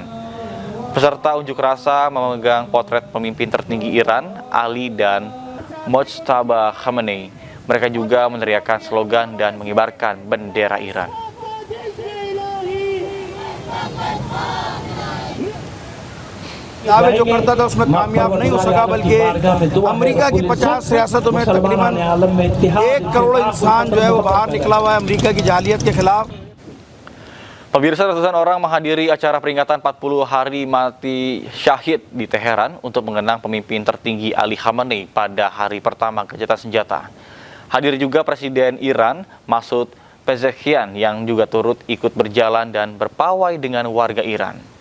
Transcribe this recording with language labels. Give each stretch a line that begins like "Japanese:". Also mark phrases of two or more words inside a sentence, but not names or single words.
Indonesian: Peserta unjuk rasa memegang potret pemimpin tertinggi Iran, Ali dan Mojtaba Khamenei. Mereka juga meneriakkan slogan dan mengibarkan bendera Iran.
Urdu: دعوے جو کرتا تھا اس میں کامیاب نہیں ہو سکا، بلکہ امریکہ کی 50 ریاستوں میں تقریباً 1 کروڑ انسان جو ہے وہ باہر نکلا ہوا ہے امریکہ کی جاہلیت کے خلاف.
Indonesian: Pemirsa, ratusan orang menghadiri acara peringatan 40 hari mati syahid di Teheran untuk mengenang pemimpin tertinggi Ali Khamenei pada hari pertama gencatan senjata. Hadir juga Presiden Iran Masoud Pezeshkian yang juga turut ikut berjalan dan berpawai dengan warga Iran.